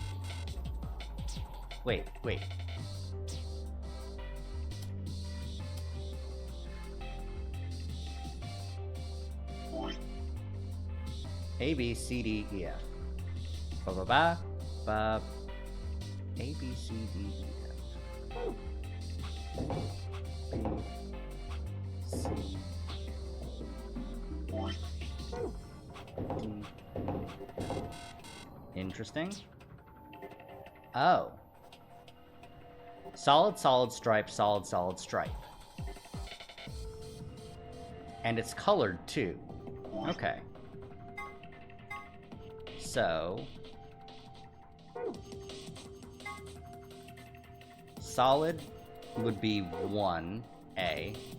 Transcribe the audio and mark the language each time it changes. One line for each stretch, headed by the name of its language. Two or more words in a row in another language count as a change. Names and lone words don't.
English: Wait. A, B, C, D, E, F. Ba ba ba ba. A, B, C, D, E, F. B, C, D, E. Interesting. Oh. Solid, solid, stripe, solid, solid, stripe. And it's colored too. Okay. So, solid would be 1A.